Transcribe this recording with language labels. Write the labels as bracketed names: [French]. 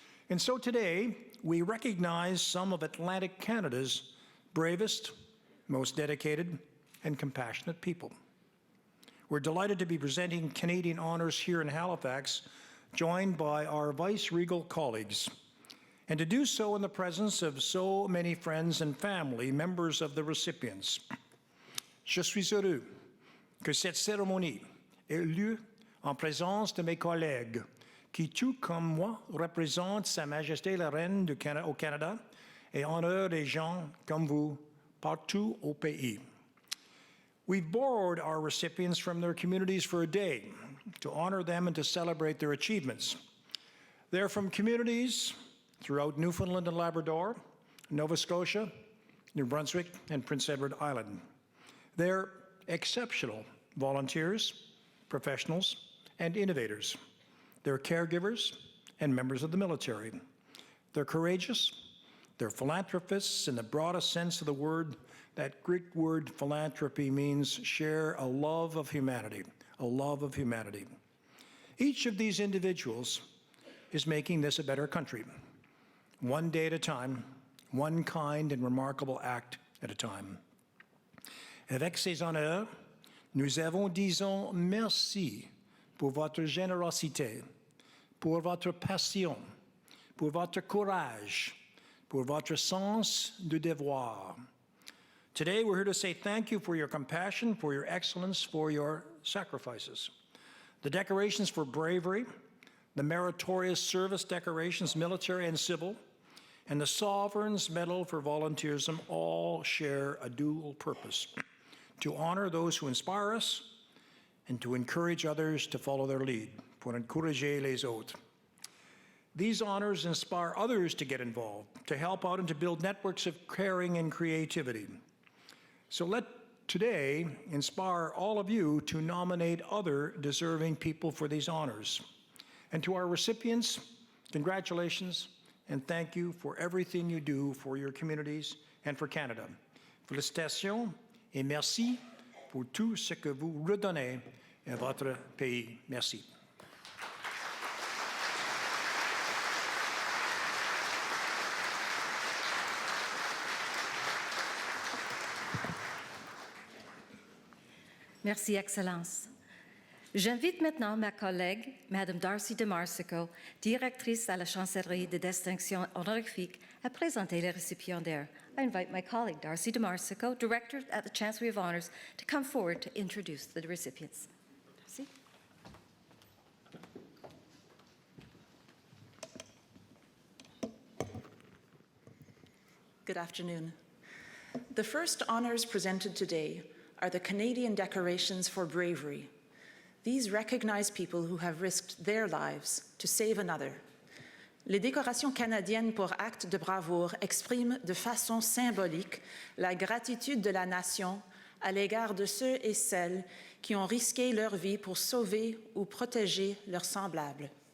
[English] And so today, we recognize some of Atlantic Canada's bravest, most dedicated, and compassionate people. we're delighted to be presenting Canadian honors here in Halifax, joined by our vice-regal colleagues, and to do so in the presence of so many friends and family members of the recipients. [French] Je suis heureux que cette cérémonie ait lieu en présence de mes collègues qui, tout comme moi, représentent Sa Majesté la Reine au Canada et honorent des gens comme vous partout au pays. [English] We've borrowed our recipients from their communities for a day to honor them and to celebrate their achievements. They're from communities throughout Newfoundland and Labrador, Nova Scotia, New Brunswick, and Prince Edward Island. They're exceptional volunteers, professionals, and innovators. They're caregivers and members of the military. They're courageous. They're philanthropists in the broadest sense of the word. That Greek word philanthropy means share a love of humanity, a love of humanity. Each of these individuals is making this a better country, one day at a time, one kind and remarkable act at a time. [French] Avec ces honneurs, nous avons disons merci pour votre générosité, pour votre passion, pour votre courage, pour votre sens du devoir. [English] Today, we're here to say thank you for your compassion, for your excellence, for your sacrifices. The decorations for bravery, the meritorious service decorations, military and civil, and the Sovereign's Medal for Volunteerism all share a dual purpose: to honor those who inspire us and to encourage others to follow their lead, [French] pour encourager les autres. [English] These honors inspire others to get involved, to help out and to build networks of caring and creativity. So let today inspire all of you to nominate other deserving people for these honors. And to our recipients, congratulations and thank you for everything you do for your communities and for Canada. [French] Félicitations et merci pour tout ce que vous redonnez à votre pays. Merci. Merci, Excellence. J'invite maintenant ma collègue, Madame Darcy de Marsico, directrice à la Chancellerie de distinction honorifique, à présenter les récipiendaires. [English] I invite my colleague, Darcy de Marsico, Director at the Chancellery of Honors, to come forward to introduce the recipients. Darcy? Good afternoon. The first honors presented today are the Canadian Decorations for Bravery. These recognize people who have risked their lives to save another. [French] Les décorations canadiennes pour actes de bravoure expriment de façon symbolique la gratitude de la nation à l'égard de ceux et celles qui ont risqué leur vie pour sauver ou protéger leurs semblables.